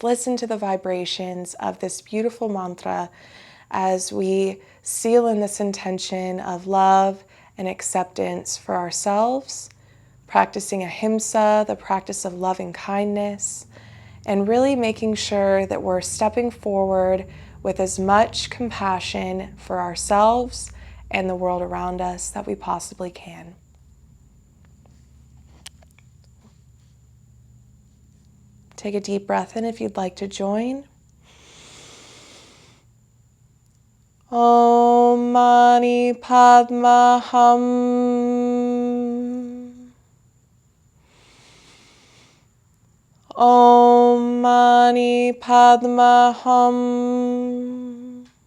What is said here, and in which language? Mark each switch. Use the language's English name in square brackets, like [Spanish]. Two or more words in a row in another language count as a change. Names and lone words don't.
[English] listen to the vibrations of this beautiful mantra as we seal in this intention of love and acceptance for ourselves, practicing ahimsa, the practice of loving kindness, and really making sure that we're stepping forward with as much compassion for ourselves and the world around us that we possibly can. Take a deep breath in if you'd like to join. [Sanskrit] ओम् मणि पद्म हुम्. ओम् मणि पद्म हुम्.